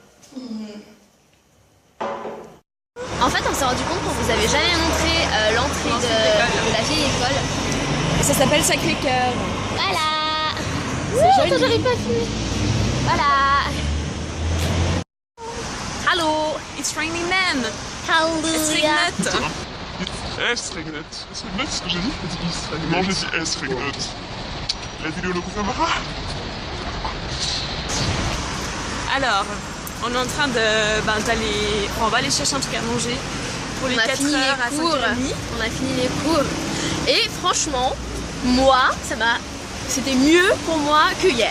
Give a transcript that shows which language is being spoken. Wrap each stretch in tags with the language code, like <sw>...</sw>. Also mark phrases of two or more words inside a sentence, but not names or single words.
<fr>En fait, on s'est rendu compte qu'on vous avait jamais montré l'entrée de la vieille école. Ça s'appelle Sacré-Cœur. Voilà. attends, j'arrive pas à filmer. Voilà.</fr> <de>Hallo.</de> <en>It's raining men.</en> <de>Halleluja. Es regnet. Es regnet,</de> <fr>c'est ce que j'ai dit? Non, j'ai dit</fr> <de>es regnet.</de> <fr>La vidéo le confirmera. Alors, on est en train d'aller... on va aller chercher un truc à manger pour les On a 4 fini heures à les cours. 5h30. On a fini les cours. Et franchement, moi, c'était mieux pour moi que hier.</fr>